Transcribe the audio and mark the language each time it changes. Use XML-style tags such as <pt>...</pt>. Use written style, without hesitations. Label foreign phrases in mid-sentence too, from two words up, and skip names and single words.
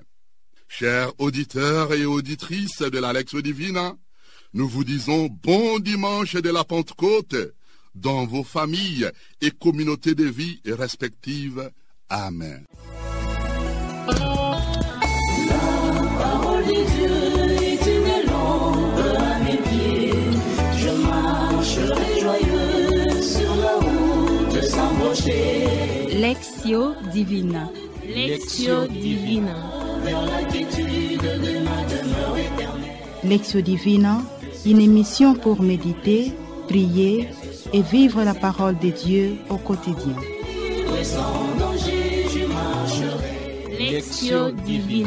<fr>Chers auditeurs et auditrices de la Lectio Divina, nous vous disons bon dimanche de la Pentecôte, dans vos familles et communautés de vie respectives. Amen. Parole de Dieu est une lampe à mes pieds. Je marcherai joyeux sur la route sans broncher. Lectio Divina. Lectio Divina. Vers la quiétude de ma demeure éternelle. Lectio Divina, une émission pour méditer, prier et vivre la parole de Dieu au quotidien. Et sans danger je marcherai. Lectio Divina.</fr>